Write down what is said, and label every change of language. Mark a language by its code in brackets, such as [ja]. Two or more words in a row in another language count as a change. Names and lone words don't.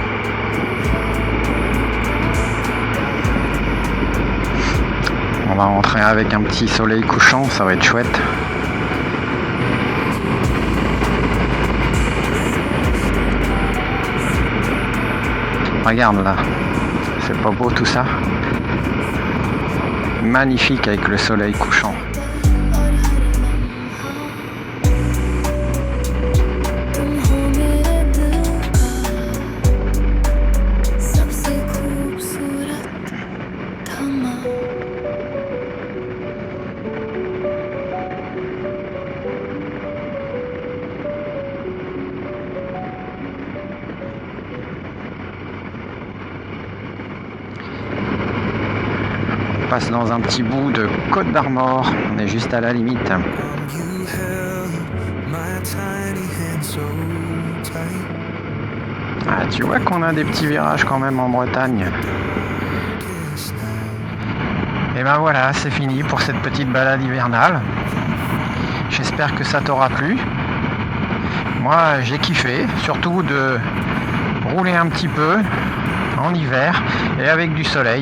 [fr] On va rentrer avec un petit soleil couchant, ça va être chouette. Regarde là, c'est pas beau tout ça? Magnifique avec le soleil couchant. [hi] तुम हो मेरे दिल का सबसे खूबसूरत थमा [fr] On passe dans un petit bout de Côte d'Armor, on est juste à la limite. [en] You held my tiny hand so tight. [fr] Ah, tu vois qu'on a des petits virages quand même en Bretagne. Et ben voilà, c'est fini pour cette petite balade hivernale. J'espère que ça t'aura plu. Moi, j'ai kiffé, surtout de rouler un petit peu en hiver et avec du soleil.